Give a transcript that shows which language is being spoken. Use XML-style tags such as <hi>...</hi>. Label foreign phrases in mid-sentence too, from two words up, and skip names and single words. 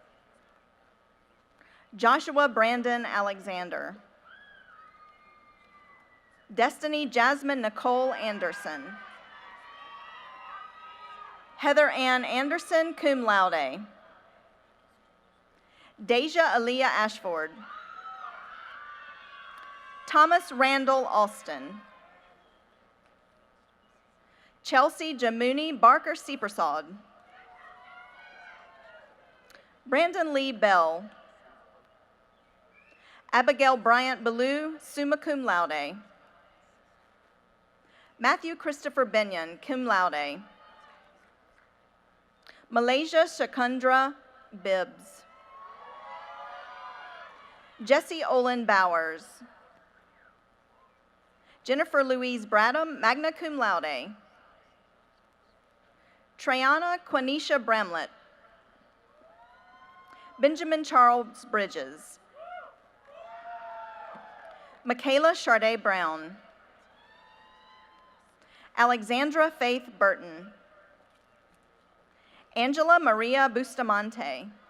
<en>Joshua Brandon Alexander. Destiny Jasmine Nicole Anderson. Heather Ann Anderson,</en> <la>cum laude.</la> <en>Deja Aaliyah Ashford. Thomas Randall Alston. Chelsea Jamuni Barker Seepersod. Brandon Lee Bell. Abigail Bryant Ballou,</en> <la>summa cum laude.</la> <en>Matthew Christopher Benyon,</en> <la>cum laude.</la> <en>Malaysia Shakundra Bibbs. Jesse Olin Bowers. Jennifer Louise Bradham,</en> <la>magna cum laude.</la> <en>Trayana Quanisha Bramlett. Benjamin Charles Bridges. Michaela Charday Brown. Alexandra Faith Burton. Angela Maria Bustamante.</en>